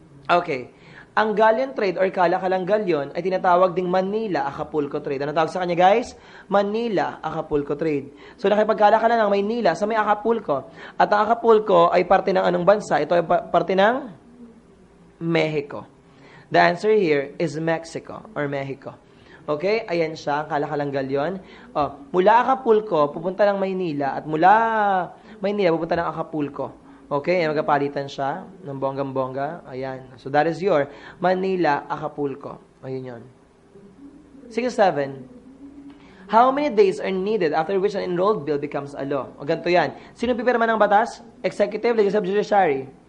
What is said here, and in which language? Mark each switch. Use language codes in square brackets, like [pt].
[tl] Okay. Ang galleon trade or kalakalang galyon ay tinatawag ding Manila-Acapulco trade. Ano tawag sa kanya, guys? [en] Manila-Acapulco trade. [tl] So, nakipagkalakalan ng Maynila sa may Acapulco. At ang Acapulco ay parte ng anong bansa? Ito ay parte ng Mexico. [en] The answer here is Mexico or Mexico. Okay? [tl] Ayan siya, ang kalakalang galyon. Mula Acapulco, pupunta ng Maynila. At mula Maynila, pupunta ng Acapulco. Okay, magkapalitan siya ng bonggang-bongga. Ayan. [en] So, that is your Manila, Acapulco. [tl] Ayun yun. [en] 67. How many days are needed after which an enrolled bill becomes a law? [tl] O ganito yan. Sino pipirma ng batas? Executive, Legislative, Judiciary.